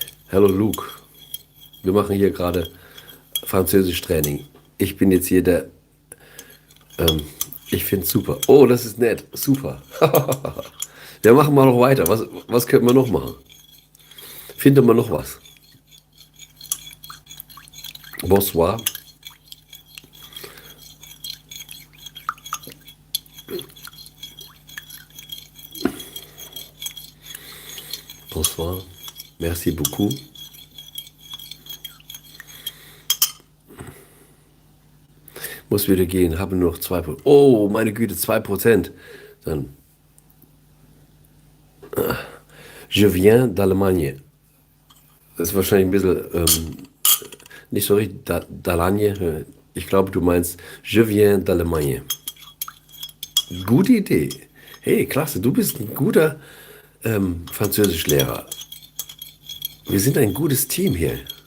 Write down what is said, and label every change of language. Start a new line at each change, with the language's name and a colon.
German: Hallo Luke, wir machen hier gerade Französisch-Training. Ich bin jetzt hier ich finde es super. Oh, das ist nett, super. Ja, machen wir noch weiter. Was könnten wir noch machen? Finden wir noch was?
French: Bonsoir, bonsoir, merci beaucoup.
German: Muss wieder gehen, habe nur noch 2%. Oh, meine Güte, 2%.
French: Dann, je viens d'Allemagne.
German: Das ist wahrscheinlich ein bisschen nicht so richtig d'Allemagne. Ich glaube, du meinst
French: je viens d'Allemagne.
German: Gute Idee. Hey, klasse, du bist ein guter Französischlehrer. Wir sind ein gutes Team hier.